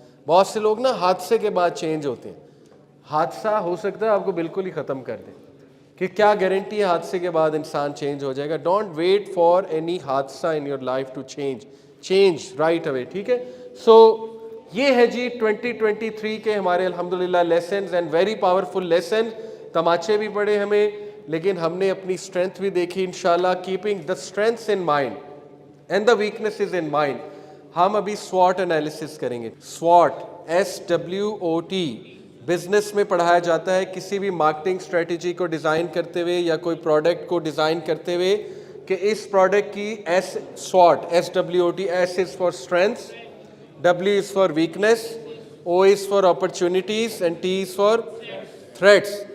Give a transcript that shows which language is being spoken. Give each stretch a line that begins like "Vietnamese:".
Urdu: بہت سے لوگ نا حادثے کے بعد چینج ہوتے ہیں. حادثہ ہو سکتا ہے آپ کو بالکل ہی ختم کر دے, کہ کیا گارنٹی ہے حادثے کے بعد انسان چینج ہو جائے گا.
English: Don't wait for any حادثہ in your life to change right away, ٹھیک ہے.
Urdu: سو یہ ہے جی 2023 کے ہمارے الحمدللہ lessons,
English: And very powerful lesson.
Urdu: تماچے بھی پڑے ہمیں, لیکن ہم نے اپنی اسٹرینتھ بھی دیکھی انشاءاللہ.
English: Keeping the strengths in mind and the weaknesses in mind.
Urdu: ہم ابھی SWOT انالیسس کریں گے. SWOT SWOT بزنس میں پڑھایا جاتا ہے, کسی بھی مارکیٹنگ اسٹریٹجی کو ڈیزائن کرتے ہوئے یا کوئی پروڈکٹ کو ڈیزائن کرتے ہوئے, کہ اس پروڈکٹ کی SWOT SWOT,
English: S is for strengths, W is for weakness, O is for opportunities and T is for threats.